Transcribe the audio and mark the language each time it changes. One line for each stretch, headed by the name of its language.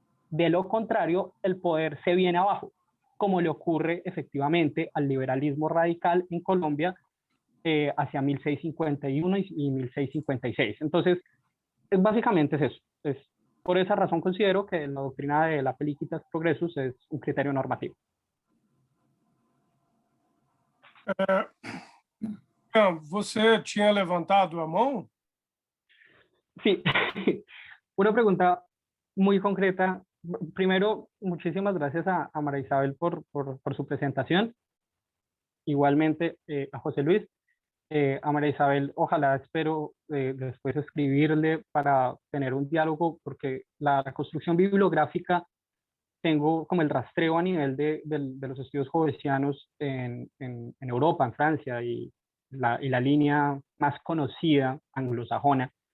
Spanish: De lo contrario, el poder se viene abajo, como le ocurre efectivamente al liberalismo radical en Colombia hacia 1651 y 1656. Entonces, básicamente es eso. Por esa razón considero que la doctrina de la Felicitas Progressus es un criterio normativo.
Portuguese: Você tinha levantado a mão?
Spanish: Sí, una pregunta muy concreta. Primero, muchísimas gracias a María Isabel por su presentación. Igualmente a José Luis. A María Isabel, ojalá espero después escribirle para tener un diálogo, porque la construcción bibliográfica tengo como el rastreo a nivel de los estudios hobbesianos en Europa, en Francia, y la línea más conocida anglosajona.